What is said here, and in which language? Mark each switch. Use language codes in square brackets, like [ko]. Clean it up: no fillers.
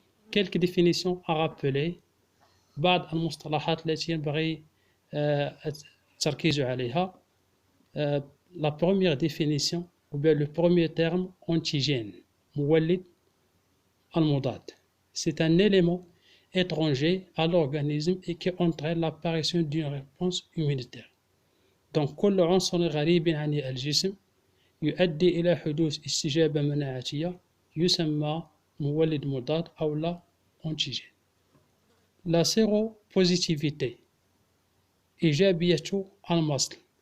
[fr] Quelques définitions à rappeler. [ar] بعض المصطلحات التي ينبغي التركيز عليها. [fr] La première définition ou bien le premier terme antigène [ar] مولد المضاد. [fr] C'est un élément étranger à l'organisme et qui entraîne l'apparition d'une réponse immunitaire. [ar] Donc كل عنصر غريب عن الجسم يؤدي إلى حدوث استجابة مناعتية يسمى مولد مضاد أو لا antigène. [fr] La séropositivité [ar] إيجابية المصل.